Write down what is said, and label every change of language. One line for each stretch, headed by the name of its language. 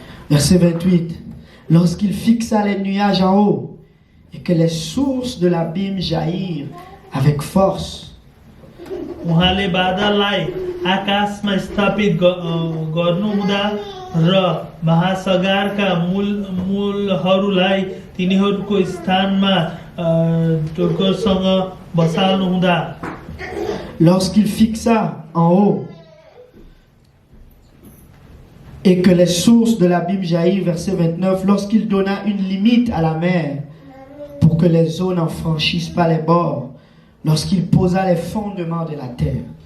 French: Verset 28, lorsqu'il fixa les nuages en haut et que les sources de l'abîme jaillirent avec force,
Nepali: उहाँले बादललाई आकाशमा स्थापित गर्नुहुँदा र महासागरका मूलहरूलाई तिनीहरूको स्थानमा टोकसँग बसाल्नुहुँदा
French: lorsqu'il fixa en haut et que les sources de l'abîme jaillirent, verset 29, lorsqu'il donna une limite à la mer pour que les eaux n'en franchissent pas les bords, lorsqu'il posa les fondements de la terre.